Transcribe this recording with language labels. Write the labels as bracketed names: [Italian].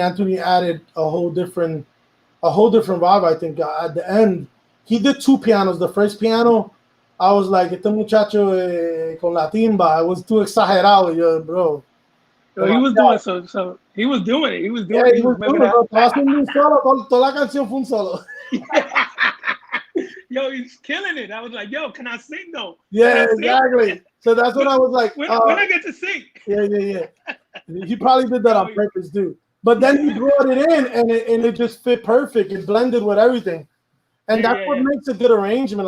[English] Anthony added a whole different vibe. I think at the end, he did two pianos. The first piano, I was like, [Spanish] "Este muchacho con la timba." [English] I was too exagerado, yo, bro. So he was doing so. He was doing it. He was doing it. He was doing it. [Spanish] Estaba haciendo un solo. Toda la canción fue un solo. [English] Yo, he's killing it. I was like, yo, can I sing though? Yeah, exactly. So that's when I was like, when I get to sing. Yeah. He probably did that on purpose, too. But then he brought it in, and it just fit perfect. It blended with everything. And that's what makes a good arrangement.